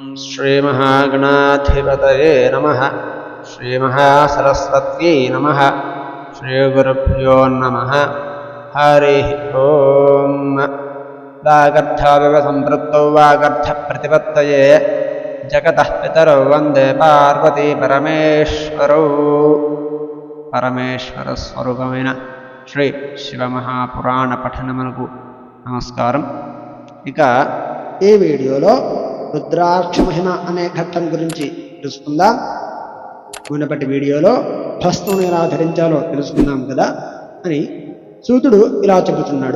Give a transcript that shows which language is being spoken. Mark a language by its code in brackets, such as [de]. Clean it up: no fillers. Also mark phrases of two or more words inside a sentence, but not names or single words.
[sa] श्रीमहागणाधिपतये नमः। श्रीमहासरस्वत्यै नमः। श्रीगुरुभ्यो नमः। हरिः ओम्। वागर्थाविव सम्पृक्तौ वागर्थप्रतिपत्तये जगतः पितरौ वन्दे पार्वती परमेश्वरौ। [te] పరమేశ్వరస్వరూపమైన శ్రీ శివమహాపురాణ పఠనమునకు నమస్కారం. ఇక ఈ వీడియోలో రుద్రాక్ష మహిమ అనే ఘట్టం గురించి తెలుసుకుందాం. మునుపటి వీడియోలో భస్మం ఎలా ధరించాలో తెలుసుకున్నాం కదా అని సూతుడు ఇలా చెబుతున్నాడు.